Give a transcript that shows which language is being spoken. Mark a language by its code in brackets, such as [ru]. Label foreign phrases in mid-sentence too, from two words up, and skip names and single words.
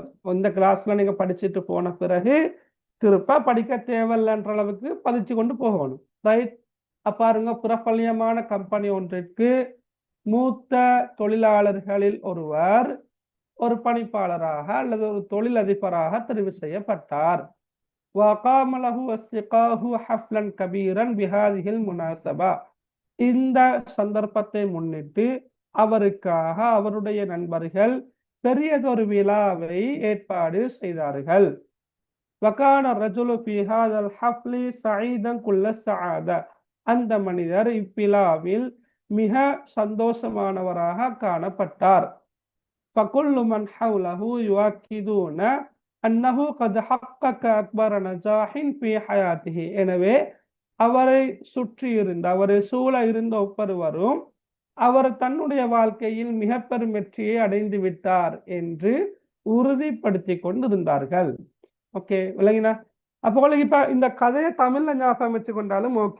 [ta] இந்த கிளாஸ்ல நீங்க படிச்சுட்டு போன பிறகு திருப்ப படிக்க தேவையில்லைன்ற அளவுக்கு பதிச்சு கொண்டு போகணும். ரைட். பாருங்க, பிரபல்யமான கம்பெனி ஒன்றிற்கு மூத்த தொழிலாளர்களில் ஒருவர் ஒரு பணிப்பாளராக அல்லது ஒரு தொழிலதிபராக தெரிவு செய்யப்பட்டார். [ar] وقام له أصدقاؤه حفلا كبيرا بهذه المناسبة. [ta] இந்த சந்தர்ப்பத்தை முன்னிட்டு அவருக்காக அவருடைய நண்பர்கள் பெரியதொரு விழாவை ஏற்பாடு செய்தார்கள். [ar] وكان الرجل في هذا الحفل سعيدا كل السعادة. [ta] அந்த மனிதர் இவ்விழாவில் மிக சந்தோஷமானவராக காணப்பட்டார். [ar] فكل من حوله يؤكدون أنه قد حقق أكبر نجاح في حياته. [ta] எனவே அவரை சுற்றி இருந்த, அவரை சூழ இருந்த ஒவ்வொருவரும் அவர் தன்னுடைய வாழ்க்கையில் மிக பெரும் வெற்றியை அடைந்து விட்டார் என்று உறுதிப்படுத்தி கொண்டிருந்தார்கள். ஓகே, விளங்கினா? அப்போ இப்ப இந்த கதையை தமிழ்ல ஞாபகம் வச்சு கொண்டாலும் ஓகே.